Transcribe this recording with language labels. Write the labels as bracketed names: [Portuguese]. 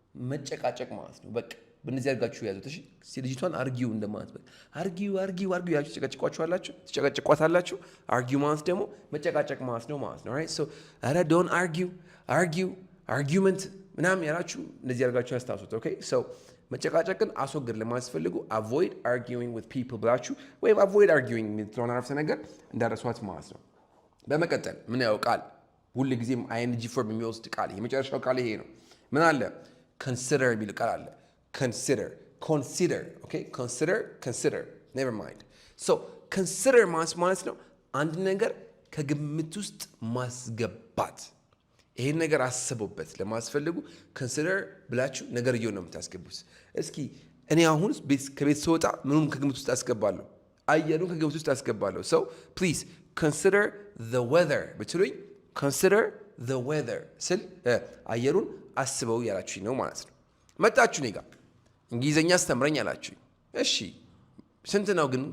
[Amharic] መጨቃጨቅ ማለት ነው። በቃ በእነዚህ አድርጋችሁ ያዙት እሺ። ልጅቷን አርጊው እንደማለት በቃ አርጊው አርጊው አርጊው ያችሁ ትጨቀጭቋታላችሁ። አርጊው ማለት ደግሞ መጨቃጨቅ ማለት ነው ራይት። ሶ አረ ዶንት አርጊው አርጊውመንት ምናምን ያላችሁ እነዚህ አድርጋችሁ ያስታውሱት። ኦኬ ሶ መጨቃጨቅን አስወግድ ለማስፈልጉ [English] avoid arguing with people [Amharic] ብላችሁ ወይም [English] avoid arguing [Amharic] የምትለውን አረፍተ ነገር እንዳረሷት ማለት ነው። በመቀጠል ምን ያው ቃል ሁሉ ጊዜም ing ፎርም የሚወስድ ቃል የመጨረሻው ቃል ይሄ ነው። ምን አለ? [English] consider [Amharic] የሚል ቃል አለ። [English] consider okay consider never mind. [Amharic] so consider ማለት ነው አንድ ነገር ከግምት ውስጥ ማስገባት። ይሄን ነገር አስቡበት ለማስፈልጉ consider ብላችሁ ነገርየው ነው የምታስገቡት። እስኪ እኔ አሁን ከቤት ስወጣ ምንም ከግምት ውስጥ አስገባለሁ? አየሩን ከግምት ውስጥ አስገባለሁ። [English] so please consider the weather [Amharic] ብትሉኝ [English] consider the weather [Amharic] ስል አየሩን አስበው ያላችሁኝ ነው ማለት ነው። መጣችሁ እኔ ጋር እንግሊዘኛ አስተምረኝ አላችሁኝ። እሺ ስንት ነው ግን?